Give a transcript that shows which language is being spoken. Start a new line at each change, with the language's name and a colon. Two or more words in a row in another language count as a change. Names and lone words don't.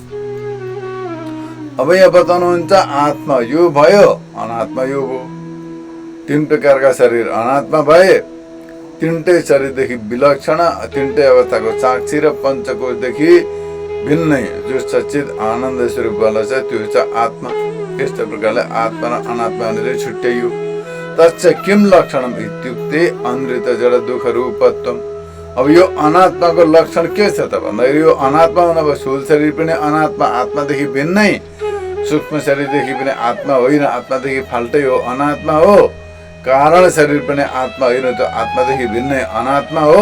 Nepali: अब यहाँ बताउनुहुन्छ आत्मा यो भयो, अनात्मा यो भयो। तीन प्रकारका शरीर अनात्मा भए, तीनटै शरीरदेखि विलक्षण, तीनटै अवस्थाको साक्षी र पञ्चकोशदेखि भिन्नै जो सच्चित आनन्द स्वरूपवाला छ त्यो छ आत्मा। यस्तो प्रकारले आत्मा र अनात्मा भनेर छुट्याइयो।
Sanskrit: तच्च किम लक्षणम इत्युक्ते अनृत जड दुःख रूपत्वम।
Nepali: अब यो अनात्माको लक्षण के छ त भन्दाखेरि यो अनात्मा हुन अब स्थूल शरीर पनि अनात्मा, आत्मादेखि भिन्नै, सूक्ष्म शरीरदेखि पनि आत्मा होइन, आत्मादेखि फाल्टै हो, अनात्मा हो। कारण शरीर पनि आत्मा होइन, त आत्मादेखि भिन्नै अनात्मा हो।